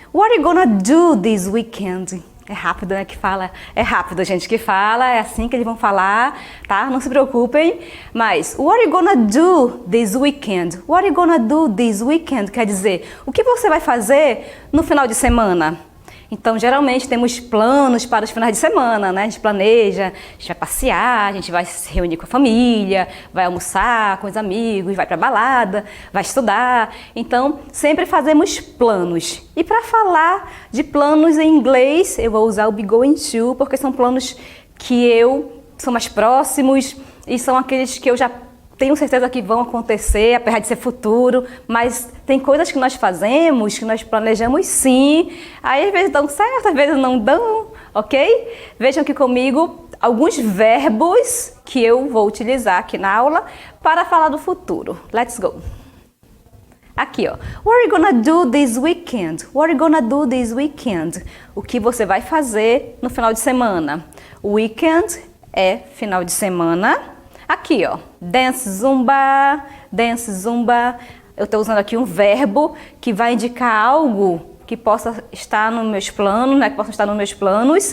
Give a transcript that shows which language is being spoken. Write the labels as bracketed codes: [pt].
[en] What are you gonna do this weekend? [pt] É rápido, né, que fala? É rápido, gente, que fala, é assim que eles vão falar, tá? Não se preocupem. [en] Mas, what are you gonna do this weekend? What are you gonna do this weekend? [pt] Quer dizer, o que você vai fazer no final de semana? Então, geralmente, temos planos para os finais de semana, né? A gente planeja, a gente vai passear, a gente vai se reunir com a família, vai almoçar com os amigos, vai para balada, vai estudar. Então, sempre fazemos planos. E para falar de planos em inglês, eu vou usar o be going to, porque são planos que são mais próximos e são aqueles que eu já tenho certeza que vão acontecer, apesar de ser futuro, mas tem coisas que nós fazemos, que nós planejamos sim, aí às vezes dão certo, às vezes não dão, ok? Vejam aqui comigo alguns verbos que eu vou utilizar aqui na aula para falar do futuro. [en] Let's go! [pt] Aqui, ó. [en] What are you gonna do this weekend? What are you gonna do this weekend? [pt] O que você vai fazer no final de semana? Weekend é final de semana. Aqui, ó, [en] dance zumba, dance zumba. [pt] Eu estou usando aqui um verbo que vai indicar algo que possa estar nos meus planos, né? Que possa estar nos meus planos.